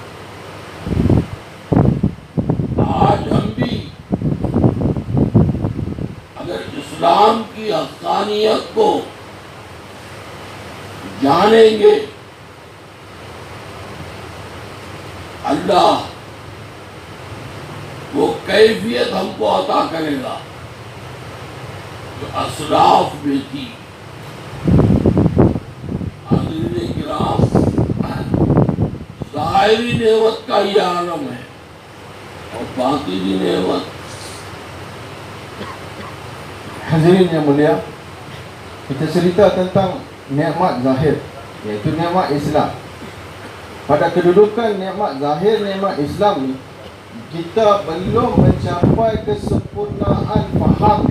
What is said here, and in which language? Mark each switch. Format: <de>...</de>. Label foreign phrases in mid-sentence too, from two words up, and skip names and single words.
<ur>آج ہم بھی اگر اسلام کی حقانیت کو جانیں گے، اللہ وہ کیفیت ہم کو عطا کرے گا جو اسلاف میں تھی. حاضرین کرام، ظاہری نعمت کا یہ عالم ہے اور باطنی نعمت.</ur> <ms>Hadirin yang mulia, kita cerita tentang nikmat zahir, iaitu nikmat Islam. Pada kedudukan nikmat zahir, nikmat Islam ni, kita belum mencapai kesempurnaan faham dia.</ms>